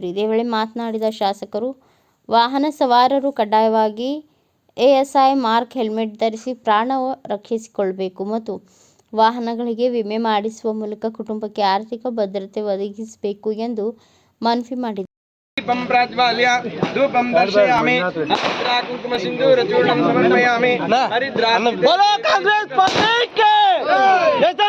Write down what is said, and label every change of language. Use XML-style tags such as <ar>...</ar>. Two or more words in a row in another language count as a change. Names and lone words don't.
<kn>ಇದೇ ವೇಳೆ ಮಾತನಾಡಿದ ಶಾಸಕರು, ವಾಹನ ಸವಾರರು ಕಡ್ಡಾಯವಾಗಿ ಎಎಸ್ಐ ಮಾರ್ಕ್ ಹೆಲ್ಮೆಟ್ ಧರಿಸಿ ಪ್ರಾಣ ರಕ್ಷಿಸಿಕೊಳ್ಳಬೇಕು ಮತ್ತು ವಾಹನಗಳಿಗೆ ವಿಮೆ ಮಾಡಿಸುವ ಮೂಲಕ ಕುಟುಂಬಕ್ಕೆ ಆರ್ಥಿಕ ಭದ್ರತೆ ಒದಗಿಸಬೇಕು ಎಂದು ಮನವಿ ಮಾಡಿದರು.</kn> <sa>दीपं प्राज्वाल्य धूपं दर्शयामि हरिद्रा कुंकुम सिंदूर चूर्णं समर्पयामि हरिद्रा</sa> <hi>बोलो कांग्रेस पार्टी के एस.एन.</hi>